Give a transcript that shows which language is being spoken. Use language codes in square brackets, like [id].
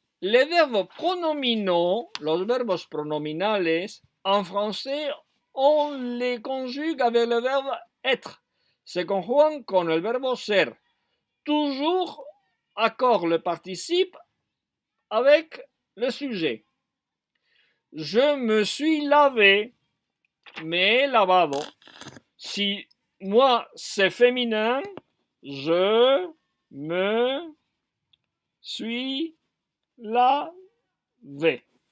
[fr] Les verbes pronominaux, [es] los verbos pronominales, [fr] en français, on les conjugue avec le verbe être. [es] Se conjugan con el verbo ser. [fr] Toujours accord le participe avec le sujet. Je me suis lavé, [es] me he lavado. [fr] Si moi c'est féminin, je me suis lavé.